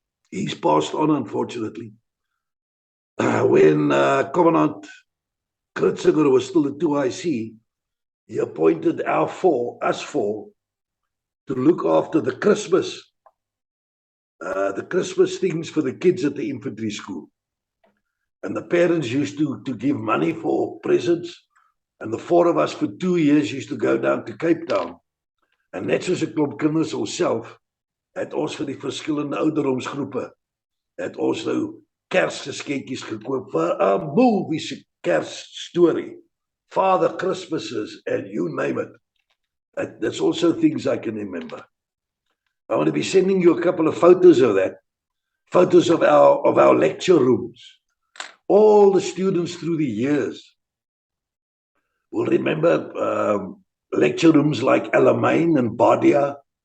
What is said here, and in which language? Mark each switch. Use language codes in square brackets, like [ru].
[en] He's passed on, unfortunately. When Commandant Kritzinger was still the 2IC, he appointed us four, to look after the Christmas things for the kids at the infantry school. And the parents used to give money for presents. And the four of us for 2 years used to go down to Cape Town. [af] En net soos 'n klomp kinders onsself, het ons vir die verskillende ouderdomsgroepe, het ons nou Kersgeskenkies gekoop vir 'n movie se Kersstorie. [en] Father Christmases and you name it. That's also things I can remember. I want to be sending you a couple of photos of that. Photos of our lecture rooms. All the students through the years will remember lecture rooms like Alamein and Badia.